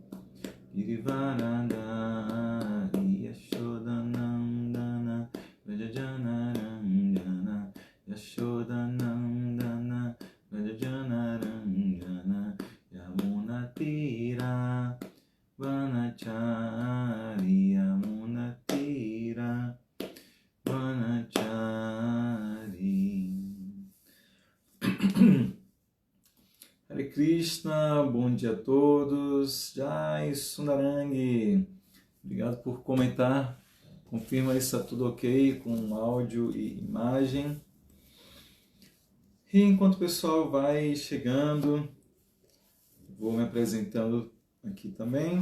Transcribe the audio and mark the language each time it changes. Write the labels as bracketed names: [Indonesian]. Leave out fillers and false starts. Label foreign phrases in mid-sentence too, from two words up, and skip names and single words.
[Portuguese] Girivaradari Yashodanandana Rajajanarandana Yashodanandana Rajajanarandana Yamunatira Vanachari Yamunatira Vanachari. Hare Krishna, bom dia a todos. Jai Sundarangi, obrigado por comentar. Confirma se está tudo ok com áudio e imagem. E enquanto o pessoal vai chegando, vou me apresentando aqui também.